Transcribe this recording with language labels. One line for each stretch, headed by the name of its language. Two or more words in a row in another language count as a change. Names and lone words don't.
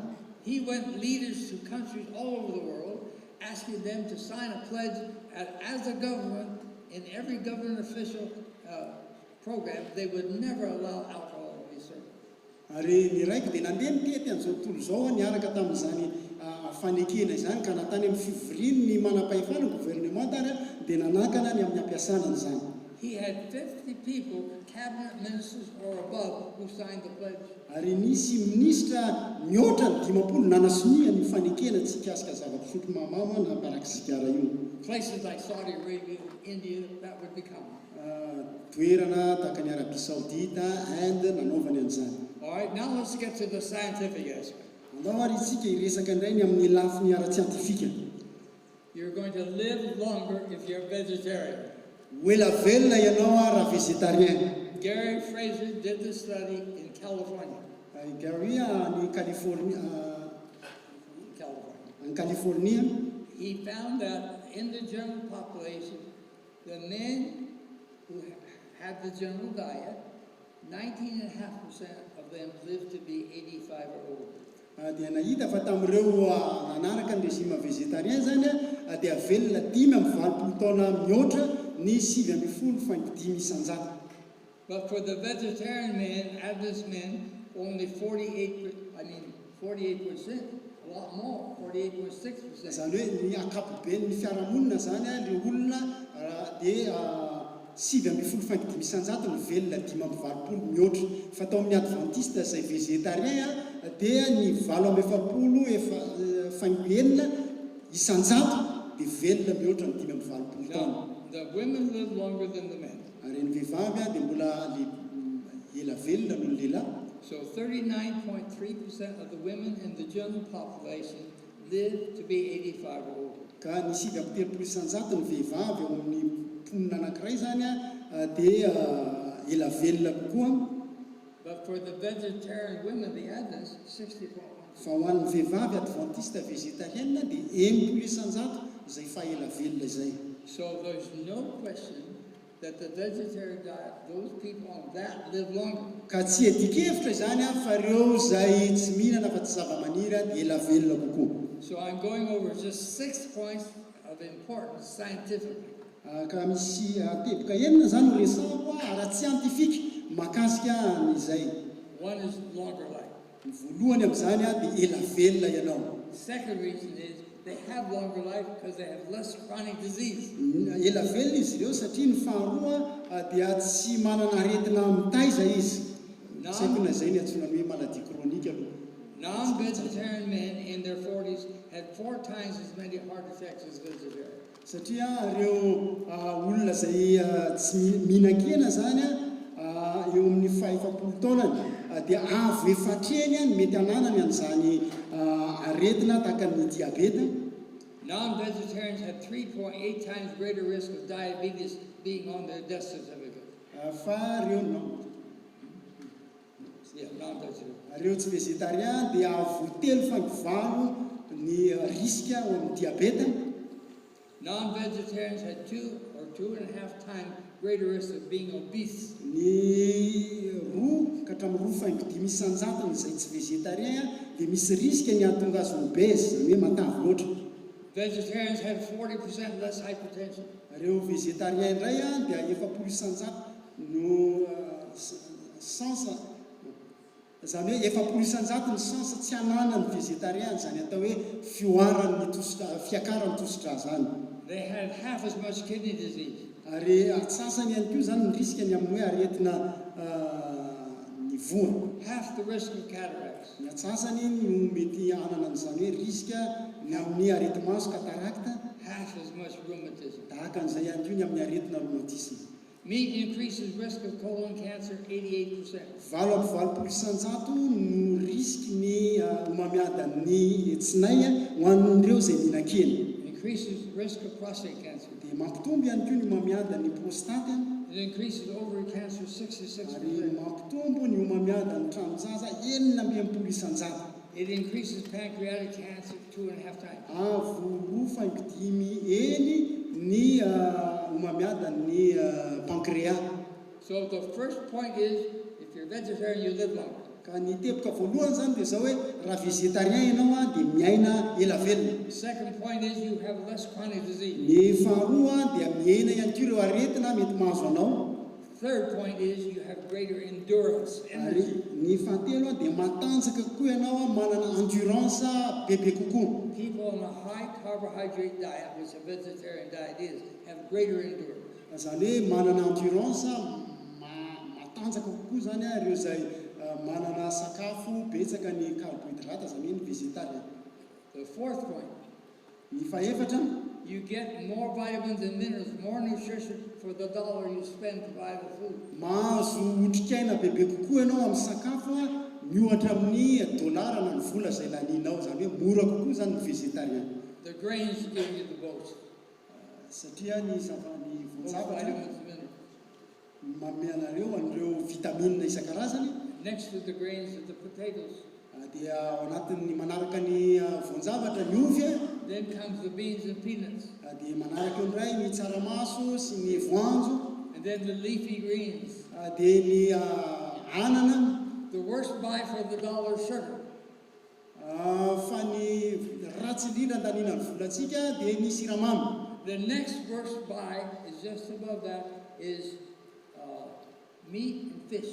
English: He went leaders to countries all over the world, asking them to sign a pledge as a government, in every government official program, they would never allow alcohol to be served.
Malagasy: Ary ny raiko dia nandeha nitety an'izao tontolo izao niaraka tamin'izany fanekena izany ka natany amin'ny fivorian'ny manam-pahefana gouvernement dia nanakana ny amin'ny ampiasana an'izany.
English: He had 50 people, cabinet ministers or above, who signed the pledge.
Malagasy: Ary nisy minisitra mihoatra ny 50 nanasonia ny fanekena tsy hikasika zava-pisotro mamamo na paraky sigara io.
English: Places like Saudi Arabia, India, that would become.
Malagasy: Toerana tahaka ny Arabia Saoudita, Inde nanaovany an'izany.
English: All right, now let's get to the scientific aspect.
Malagasy: Andao ary isika hiresaka indray ny amin'ny lafiny ara-tsiantifika.
English: You're going to live longer if you're vegetarian.
Malagasy: Ela velona ianao raha végétarien.
English: Gary Fraser did the study in California.
Malagasy: Gary ny California.
English: In California. He found that in the general population, the men who had the general diet, 19.5% of them lived to be 85 or older.
Malagasy: Dia nahita fa tamin'ireo nanaraka ny
French: régime végétarien
Malagasy: zany dia velona 5-20 taona mihoatra ny 7.5 isanjato.
English: But for the vegetarian men, Adventist men, only 48%, a lot more, 48.6%.
Malagasy: Zany hoe ny akapoben'ny fiarahamonina zany le olona dia 7.5 isanjato ny velona 5-20 mihoatra. Fa tao amin'ny Adventiste izay végétarien dia ny 7.5 isanjato dia velona mihoatra ny 5-20 taona.
English: The women live longer than the men.
Malagasy: Ary ny vehivavy dia mbola ela velona noho ny lehilahy.
English: So 39.3% of the women in the general population live to be 85 or older.
Malagasy: Ka ny 7.3 isanjato ny vehivavy ao amin'ny mponina anankiray zany dia ela velona kokoa.
English: But for the vegetarian women, the Adventists, 60.1%.
Malagasy: Fa ho an'ny vehivavy
French: adventiste végétarienne
Malagasy: dia 10 isanjato izay fa ela velona izay.
English: So there's no question that the vegetarian diet, those people on that live longer.
Malagasy: Ka tsy edikevitra zany fa ireo izay tsy mihinana fa tsy zava-maniry dia ela velona kokoa.
English: So I'm going over just 6 points of importance scientifically.
Malagasy: Ka misy teboka enina zany resako ara-tsiantifika makasika an'izay.
English: One is longer life.
Malagasy: Ny voalohany amin'izany dia ela velona ianao.
English: Second reason is they have longer life because they have less chronic disease.
Malagasy: Ela velona izy ireo satria ny faharoa dia tsy manana aretina mitaiza izy. Saikona izay ny antsoina hoe
French: maladie chronique
Malagasy: aloha.
English: Non-vegetarian men in their 40s had 4 times as many heart attacks as vegetarians.
Malagasy: Satria ireo olona izay tsy mihinan-kena zany eo amin'ny 50 taonany dia avy efatreny mety hananany an'izany aretina tahaka ny diabeta.
English: Non-vegetarians had 3.8 times greater risk of diabetes being on their death certificate.
Malagasy: Fa ireo
English: Yeah, non-vegetarian.
Malagasy: ireo tsy végétarien dia avo 3.9 ny riska ao amin'ny diabeta.
English: Non-vegetarians had 2 or 2.5 times greater risk of being obese.
Malagasy: Ny 2 ka hatramin'ny 2.5 isanjatony izay tsy végétarien dia misy riska ny ahatonga azy obèse, zany hoe matavy loatra.
English: Vegetarians had 40% less hypertension.
Malagasy: Ireo végétarien indray dia 70 isanjato no sansa, zany hoe 70 isanjato ny sansa tsy hananany végétarien, zany atao hoe fiakaran'ny tosidra zany.
English: They had half as much kidney disease.
Malagasy: Ary atsasany ihany koa zany ny riska ny amin'ny hoe aretina ny voro.
English: Half the risk of cataracts.
Malagasy: Ny atsasany no mety hanana an'izany hoe riska ny amin'ny areti-maso cataracte.
English: Half as much rheumatism.
Malagasy: Tahaka an'izay ihany koa ny amin'ny aretina rheumatisme.
English: Meat increases risk of colon cancer 88%.
Malagasy: 70 isanjato no risky ny homamiadan'ny tsinay ho an'ireo izay mihinan-kena.
English: Increases risk of prostate cancer.
Malagasy: Dia mampitombo ihany koa ny homamiadan'ny prostate.
English: It increases ovary cancer 66%.
Malagasy: Ary mampitombo ny homamiadan'ny tranonjaza 70 isanjato.
English: It increases pancreatic cancer 2.5 times.
Malagasy: Ny homamiadan'ny pancréas.
English: So the first point is, if you're vegetarian, you live longer.
Malagasy: Ka ny teboka voalohany zany dia zao hoe raha végétarien ianao dia miaina ela velona.
English: The second point is you have less chronic disease.
Malagasy: Ny faharoa dia miaina ihany koa ireo aretina mety mahazo anao.
English: Third point is you have greater endurance,
Malagasy: Ary
English: energy.
Malagasy: ny fahatelo dia matanjaka kokoa ianao manana endurance bebe kokoa.
English: People on a high carbohydrate diet, which a vegetarian diet is, have greater endurance.
Malagasy: Zany hoe manana endurance matanjaka kokoa zany ireo izay manana sakafo betsaka ny carbohydrate, zany hoe ny végétarien.
English: The fourth point,
Malagasy: Ny fahaefatra,
English: you get more vitamins and minerals, more nutrition for the dollar you spend to buy the food.
Malagasy: mahazo otrikaina bebe kokoa ianao amin'ny sakafo miohatra amin'ny dolara na ny vola izay laninao, zany hoe mora kokoa zany ny végétarien.
English: The grains give you the most.
Malagasy: Satria ny
English: Most
Malagasy: voanjavatra
English: vitamins and minerals.
Malagasy: manome anareo an'ireo vitamine isan-karazany.
English: Next to the grains are the potatoes.
Malagasy: Dia ao anatin'ny manaraka ny voanjavatra ny ovy.
English: Then comes the beans and peanuts.
Malagasy: Dia manaraka eo indray ny tsaramaso sy ny voanjo.
English: And then the leafy greens.
Malagasy: Dia ny anana.
English: The worst buy for the dollar is sugar.
Malagasy: Fa ny ratsy indrindra andanina ny volantsika dia ny siramamy.
English: The next worst buy is just above that is meat and fish.